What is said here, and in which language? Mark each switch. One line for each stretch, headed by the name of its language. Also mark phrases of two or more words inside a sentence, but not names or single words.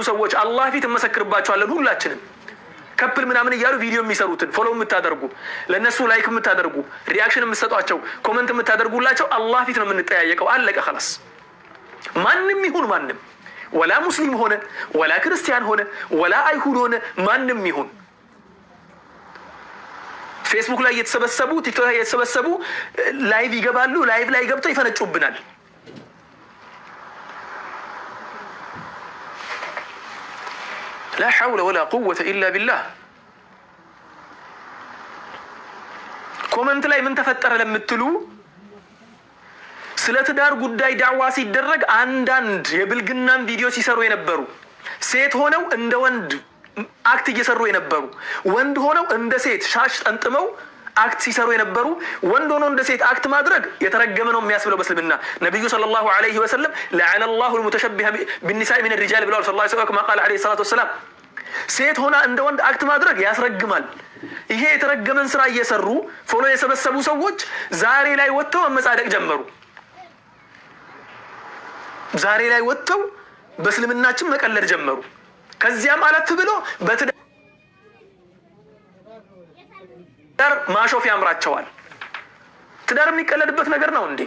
Amharic: ሰዎች አላህ ፊት እንመሰክርባቸዋለን። ሁላችንም ከፕል ምናምን እያሉ ቪዲዮ የሚሰሩትን ፎሎ የምታደርጉ ለነሱ ላይክ የምታደርጉ ሪአክሽን የምትሰጧቸው ኮመንት የምታደርጉላቸው አላህ ፊት ነው የምንጠያየቀው። አለቀ خلاص። ማንም ይሁን ማንም ወላ ሙስሊም ሆነ ወላ ክርስቲያን ሆነ ወላ አይሁድ ሆነ ማንም ይሁን ፌስቡክ ላይ እየተሰበሰቡ ቲክቶክ ላይ እየተሰበሰቡ ላይቭ ይገባሉ። ላይቭ ላይ ገብተው ይፈነጩብናል።
Arabic: لا حول ولا قوة إلا بالله
Amharic: ኮመንት ላይ ምን ተፈጠረ ለምትሉ ስለ ትዳር ጉዳይ ዳዕዋ ሲደረግ አንዳንድ የብልግናን ቪዲዮ ሲሰሩ የነበሩ ሴት ሆነው እንደ ወንድ አክት እየሰሩ የነበሩ ወንድ ሆነው እንደ ሴት ሻሽ ጠንጥመው አክት ሲሰሩ የነበሩ ወንድ ሆነው እንደ ሴት አክት ማድረግ የተረገመ ነው የሚያስብለው በእስልምና። ነብዩ
Arabic: صلى الله عليه وسلم لعن الله المتشبه بالنساء من الرجال
Amharic: ብለዋል
Arabic: صلى الله عليه وسلم قال عليه الصلاه والسلام።
Amharic: ሴት ሆና እንደ ወንድ አክት ማድረግ ያስረግማል። ይሄ የተረገመን ስራ እየሰሩ ፎሎ የሰበሰቡ ሰዎች ዛሬ ላይ ወጥተው መመጻደቅ ጀመሩ። ዛሬ ላይ ወጥተው በእስልምናችን መቀለድ ጀመሩ። ከዚያም አለፍ ብሎ በትዳር ማሾፍ ያምራቸዋል። ትዳር የሚቀለድበት ነገር ነው እንዴ?